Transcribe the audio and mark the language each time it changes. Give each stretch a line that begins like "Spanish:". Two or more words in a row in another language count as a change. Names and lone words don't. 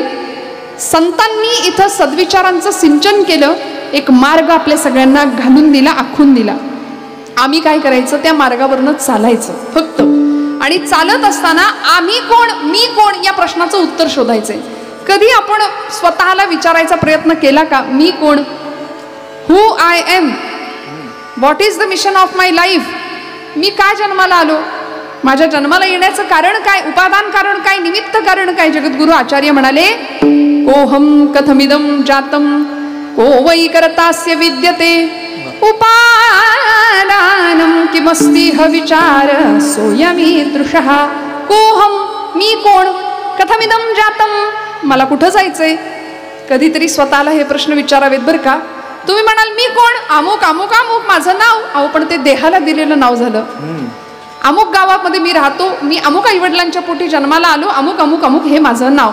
Marathi: संतांनी इथं सद्विचारांचं सिंचन केलं, एक मार्ग आपल्या सगळ्यांना घालून दिला, आखून दिला. आम्ही काय करायचं? त्या मार्गावरनं चालायचं फक्त. आणि चालत असताना आम्ही कोण, मी कोण या प्रश्नाचं उत्तर शोधायचंय. कधी आपण स्वतःला विचारायचा प्रयत्न केला का? मी कोण?
English: Who am I, what is the mission of my life.
Marathi: मी काय जन्माला आलो? माझ्या जन्माला येण्याचं कारण काय? उपादान कारण काय? निमित्त कारण काय? जगद्गुरु आचार्य म्हणाले,
Sanskrit: कोहम कथमिदं जातं को वै कर्तास्य विद्यते उपादानं किमस्ति ह विचार सोयमीदृशः.
Marathi: कोहम, मी कोण?
Sanskrit: कथमिदं जातं,
Marathi: मला कुठं जायचंय? कधीतरी स्वतःला हे प्रश्न विचारावेत बरं का. तुम्ही म्हणाल मी कोण? अमुक अमुक अमुक माझं नाव. अहो, पण ते देहाला दिलेलं नाव झालं. अमुक गावामध्ये मी राहतो, मी अमुक आईवडिलांच्या पोटी जन्माला आलो, अमुक अमुक अमुक हे माझं नाव.